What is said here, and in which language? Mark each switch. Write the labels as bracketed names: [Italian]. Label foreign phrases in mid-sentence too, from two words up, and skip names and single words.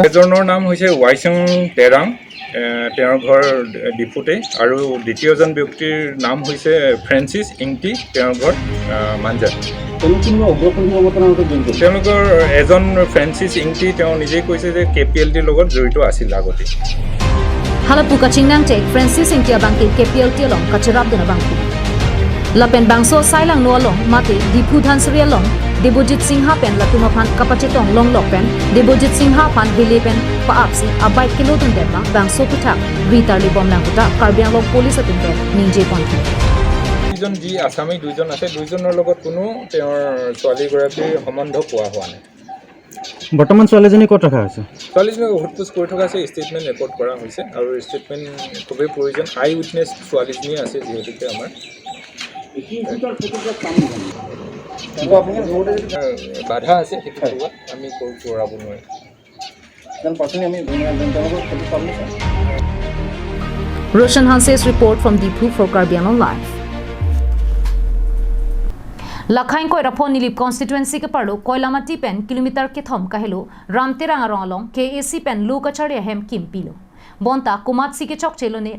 [Assamese] এজনৰ নাম হৈছে ৱাইচং তেৰাং তেওঁৰ ঘৰ ডিপুতে আৰু দ্বিতীয়জন ব্যক্তিৰ নাম হৈছে ফ্ৰেন্সিছ ইংটি তেওঁৰ ঘৰ মাঞ্জা তেওঁলোকৰ এজন ফ্ৰেন্সিছ ইংটি তেওঁ নিজে কৈছে যে কেপিএলটিৰ লগত জড়িত আছিল আগতে [Karbi] halapu kachingnang check Francis inti abang ke KPLT long kacharap dona bangku lapen bangso sailang no long mate dipu dhansri long Debojit Singha pen latuma phan kapachetong long lok pen Debojit Singha phan bele pen pa apsi abai kilo dun dema bangso puthak ritar li bom lang puta karbiang long police atun pen ninje pon [Assamese] দুজন যি আসামী দুজন আছে দুজনৰ লগত কোনো তেওঁৰ ছোৱালী গৰাকীৰ সম্বন্ধ পোৱা হোৱা নাই বৰ্তমান ছোৱালীজনী ক'ত ৰখা হৈছে ছোৱালীজনীক সোধপোছ কৰি থকা আছে [English] statement record [Assamese] কৰা হৈছে আৰু ষ্টেটমেণ্ট খুবেই প্ৰয়োজন [English] eye witness [Assamese] ছোৱালীজনী আছে যিহেতুকে আমাৰ বাধা আছে সেইটো আমি কৰাব নোৱাৰিম [English] Roshan Hanse's report from Dipu for Karbiang Long Life. [Karbi] Lakhain koi rapon nilip constituency ke parlo koilamati pen kilometer ke thom kahelo ramterang arong along KAC pen lo kachare hem kim pilo bonta kumatsi ke chok chelo ne